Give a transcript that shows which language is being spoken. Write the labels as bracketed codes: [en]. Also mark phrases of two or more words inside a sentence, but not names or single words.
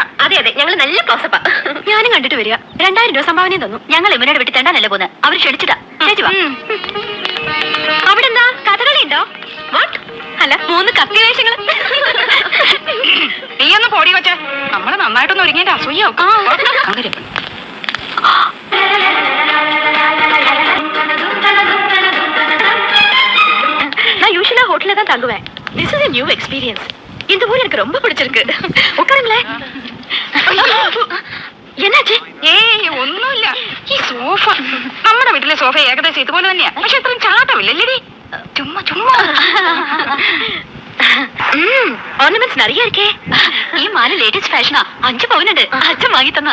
[ml] അതെ അതെ, ഞങ്ങള് നല്ല ക്ലോസപ്പാ. ഞാനും കണ്ടിട്ട് വരിക. 2000 രൂപ സംഭാവനയും തന്നു. ഞങ്ങൾ യമുനയുടെ വീട്ടിൽ തണ്ടാനല്ലേ പോന്നെ. അവര് ക്ഷണിച്ചിട്ടാ. ചേച്ചി വാ. അവിടെ എന്താ കഥകളി ഉണ്ടോ? അല്ല, 3 കത്തി വേഷങ്ങള്. നീ ഒന്ന് പോടി കൊച്ചേ. നമ്മള് നന്നായിട്ടൊന്ന് ഒരുങ്ങിന്റെ അസൂയാവും. [ta] நான் யூஷுவலா ஹோட்டல்ல தான் தங்குவேன். [en] This is a new experience. [ta] இந்த ஊர் எனக்கு ரொம்ப பிடிச்சிருக்கு. உட்காருங்களேன். [ml] എന്നുവെച്ചേ? ഏയ് ഒന്നുമില്ല. ഈ സോഫ, നമ്മുടെ വീട്ടിലെ സോഫ ഏകദേശം ഇതുപോലെ തന്നെയാ. പക്ഷെ ഇത്രയും ചാട്ടമില്ലല്ലേ? ചുമ്മാ ചുമ്മാ. [ta] ஓர்னமென்ட்ஸ் நிறைய இருக்கே. [ml] ഈ മാല [en] latest fashion. [ml] 5 പവനുണ്ട്. അച്ഛൻ വാങ്ങി തന്നാ.